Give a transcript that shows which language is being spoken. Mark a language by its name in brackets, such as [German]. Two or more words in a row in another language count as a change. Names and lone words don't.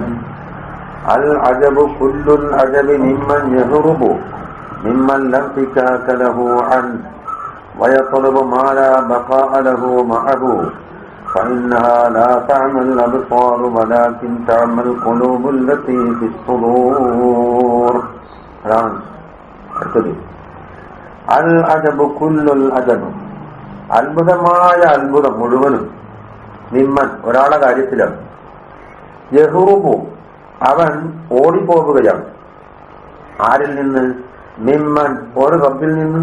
[Arabic] العجب كل العجب ممن يهرب ممن لا انفكاك له عنه ويطلب ما لا بقاء له معه فإنها لا تعمى الأبصار ولكن تعمى القلوب التي في الصدور. العجب كل العجب, [Malayalam] അത്ഭുതമായ അത്ഭുതം മുഴുവനും മിമ്മൻ ഒരാളുടെ കാര്യത്തിലാണ്. യഹ്റുബു അവൻ ഓടിപ്പോകുകയാണ്. ആരിൽ നിന്ന്? മിമ്മൻ ഒരു റബ്ബിൽ നിന്ന്.